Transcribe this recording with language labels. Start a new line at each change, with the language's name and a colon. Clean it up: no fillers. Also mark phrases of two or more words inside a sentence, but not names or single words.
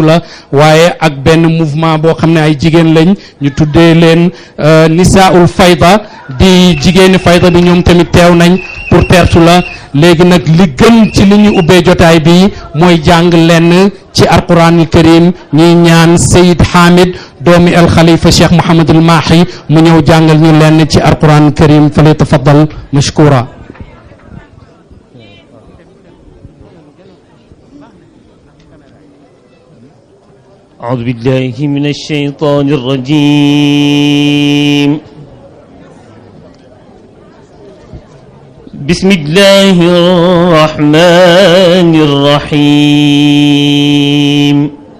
Wolof: la waaye ak benn mouvement boo xam ne ay jigéen lañ ñu tuddee leen Nisaul Fayda di jigéeni Fayda bi ñoom tamit teew nañ pour tertu la léegi nag li gën ci li ñu ubbee jotaay bi mooy jàng lenn ci
Arabic: القرآن الكريم
Wolof: ñuy ñaan Seyid Hamid doomi al Khalifa Cheikh Mouhamad al Mahi mu ñëw jàngal ñu lenn ci
Arabic: القرآن الكريم
Wolof: fa lay
Arabic: تفضل مشكورا. أعوذ بالله من الشيطان الرجيم بسم الله الرحمن الرحيم